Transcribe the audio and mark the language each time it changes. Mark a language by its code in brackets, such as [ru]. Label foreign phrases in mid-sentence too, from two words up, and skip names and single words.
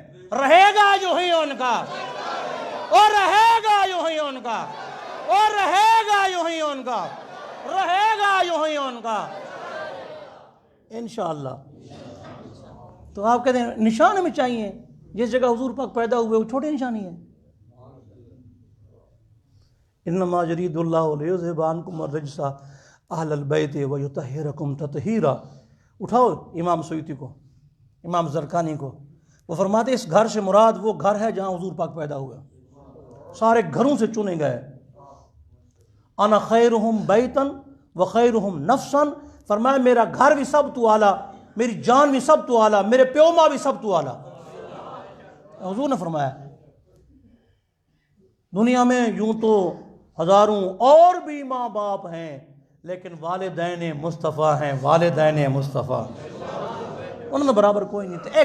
[hi] रहेगा जो ही उनका, और रहेगा यूं ही उनका, और रहेगा यूं ही उनका, रहेगा यूं ही उनका इंशाअल्लाह। तो आप कहते हैं निशान हमें चाहिए। जिस जगह हुजूर पाक पैदा हुए वो छोटी निशानी है। [ar] إنما يريد الله ليذهب عنكم الرجس أهل البيت ويطهركم تطهيراً. [hi] उठाओ इमाम सुयूती को, इमाम ज़रकानी को, वो फरमाते इस घर से मुराद वो घर है जहाँ हुजूर पाक पैदा हुए। सारे घरों से चुने गए। [ar] أنا خيرهم بيتاً وخيرهم نفساً, [hi] फरमाया मेरा घर भी सब तू आला, मेरी जान भी सब तू आला, मेरे प्यो माँ भी सब तू आला। हुजूर ने फरमाया दुनिया में यूं तो हजारों और भी माँ बाप हैं, लेकिन वालिदैन मुस्तफ़ा हैं, वालिदैन मुस्तफ़ा उन्होंने बराबर कोई नहीं थे।